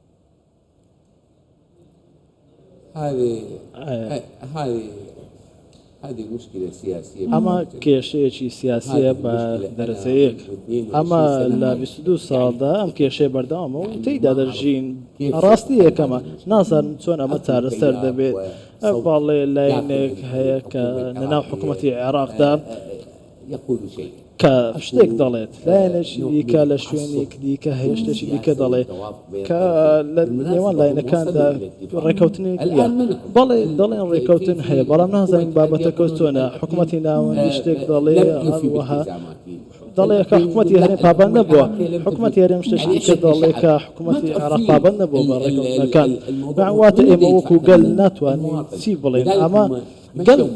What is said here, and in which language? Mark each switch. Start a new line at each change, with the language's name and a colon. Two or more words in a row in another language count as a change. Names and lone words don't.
Arabic: هذه هذه المشكلة سياسية.
Central Kurdish: ئەمە کێشەیەکی سیاسیە بە دەرەجەیەک ئەمە لە 22 ساڵدا ئەم کێشەیە بەردەوامە و تێیدا دەژین ڕاستی یەکەمە نازانم چۆن ئەمە چارەسەر دەبێت باڵێ لایەنێک هەیە کە لەناو حکوومەتی عێراقدا
Arabic: يقول شيء
Central Kurdish: کە شتێک دەڵێت لایەنێکی دیکە لە شوێنێک دیکە هەیە شتێکی دیکە دەڵێ کە لە نێوان لایەنەکاندا ڕێکەوتنێکی بەڵێ دەڵێن ڕێکەوتن هەیە بەڵام نازانین بابەتەکە چۆنە حکوومەتی ناوەندی شتێک دەڵێ ئەوەها دەڵێ کە حکوومەتی هەرێم پابەند نەبووە حکوومەتی هەرێم شتێکی کە دەڵێ کە حکوومەتی عێراق پابەند نەبووە بە ڕێکەوتنەکان واتە ئێمە وەکو گەل ناتوانین چی بڵێن ئەمە گەل